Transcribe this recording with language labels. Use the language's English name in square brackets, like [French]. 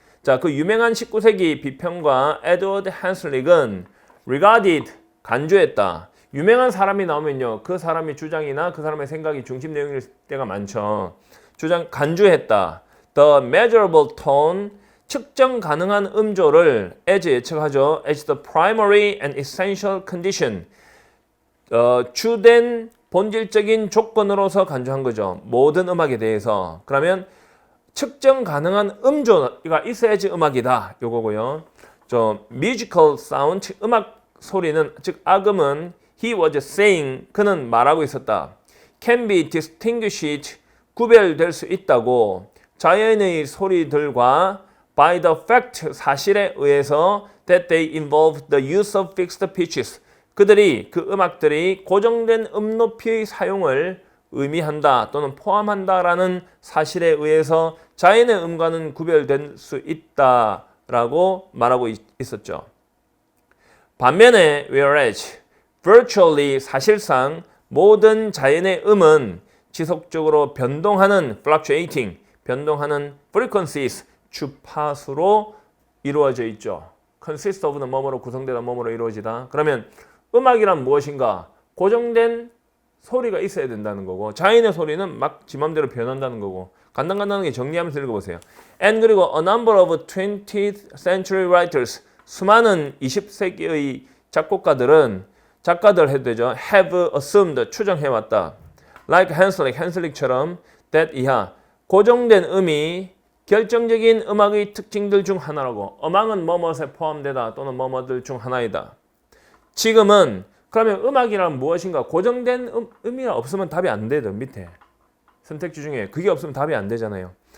[Korean] 자, 그 유명한 19세기 비평가 에드워드 한슬릭은 [English] regarded, [Korean] 간주했다. 유명한 사람이 나오면요, 그 사람의 주장이나 그 사람의 생각이 중심 내용일 때가 많죠. 간주했다. [English] The measurable tone, [Korean] 측정 가능한 음조를 as 예측하죠. [English] as the primary and essential condition. [Korean] 주된 본질적인 조건으로서 간주한 거죠. 모든 음악에 대해서. 그러면 측정 가능한 음조가 있어야지 음악이다. 요거고요. [English] musical sound, [Korean] 음악 소리는, 즉 악음은 [English] he was saying, [Korean] 그는 말하고 있었다. [English] can be distinguished, [Korean] 구별될 수 있다고. 자연의 소리들과 [English] by the fact, [Korean] 사실에 의해서 [English] that they involve the use of fixed pitches. [Korean] 그들이, 그 음악들이 고정된 음높이의 사용을 의미한다 또는 포함한다라는 사실에 의해서 자연의 음과는 구별될 수 있다라고 말하고 있었죠. 반면에 [English] whereas, virtually, [Korean] 사실상 모든 자연의 음은 지속적으로 변동하는 [English] fluctuating, [Korean] 변동하는 [English] frequencies, [Korean] 주파수로 이루어져 있죠. [English] consist of [Korean] 는 뭐뭐로 구성되다, 뭐뭐로 이루어지다. 그러면 음악이란 무엇인가? 고정된 소리가 있어야 된다는 거고, 자연의 소리는 막 지 맘대로 변한다는 거고, 간단하게 정리하면서 읽어보세요. And 그리고 [English] a number of 20th century writers, [Korean] 수많은 20세기의 작가들 해도 되죠. [English] have assumed, [Korean] 추정해왔다. like 헨슬릭처럼 that 이하, 고정된 음이 결정적인 음악의 특징들 중 하나라고. 음악은 뭐뭐에 포함되다 또는 뭐뭐들 중 하나이다. 지금은 그러면 음악이란 무엇인가? 고정된 음이 없으면 답이 안 되죠. 밑에 선택지 중에 그게 없으면 답이 안 되잖아요.